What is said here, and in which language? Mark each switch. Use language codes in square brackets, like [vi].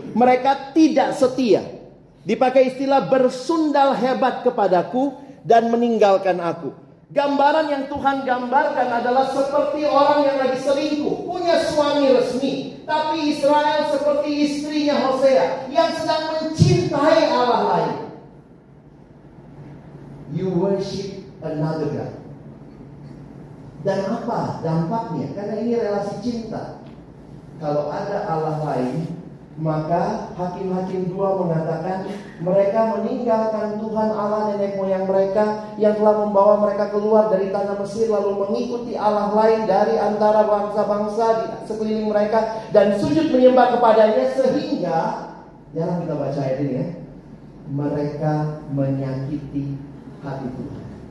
[id] Mereka tidak setia. Dipakai istilah bersundal hebat kepadaku dan meninggalkan aku. Gambaran yang Tuhan gambarkan adalah seperti orang yang lagi selingkuh, punya suami resmi, tapi Israel seperti istrinya Hosea yang sedang mencintai Allah lain. [en] You worship another God. [id] Dan apa dampaknya? Karena ini relasi cinta. Kalau ada Allah lain, maka Hakim-Hakim 2 mengatakan mereka meninggalkan Tuhan Allah nenek moyang mereka yang telah membawa mereka keluar dari tanah Mesir, lalu mengikuti Allah lain dari antara bangsa-bangsa di sekeliling mereka dan sujud menyembah kepadanya, sehingga jangan kita baca ayat ini ya, mereka menyakiti hati Tuhan.